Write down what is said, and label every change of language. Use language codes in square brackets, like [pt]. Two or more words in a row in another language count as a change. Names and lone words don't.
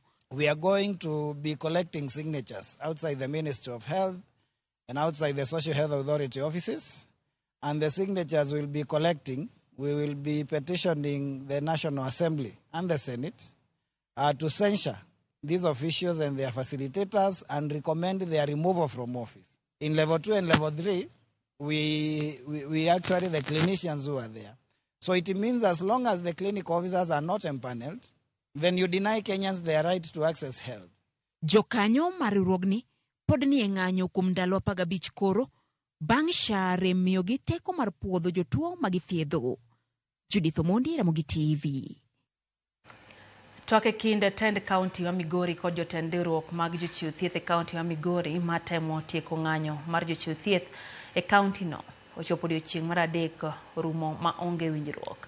[en] We are going to be collecting signatures outside the Ministry of Health and outside the Social Health Authority offices, and the signatures we'll be collecting, we will be petitioning the National Assembly and the Senate to censure these officials and their facilitators and recommend their removal from office. In level 2 and level 3, we actually the clinicians who are there. So it means as long as the clinic officers are not empaneled, then you deny Kenyans their right to access health. [luo] Jokanyo mariwruogni pod ni e ng'anyo kuom ndalo 15 koro bang' SHA remiyogi teko mar puodho jotuo magithiedho. Judith Omondi, Ramogi TV. Toke kinde tend kaunti wa Migori kod jotend riwruok mag jochiw thieth e kaunti wa Migori matemo tieko ng'anyo mar jochiw thieth e kaunti no ochopo odiechieng' mar adek rumo ma onge winjruok.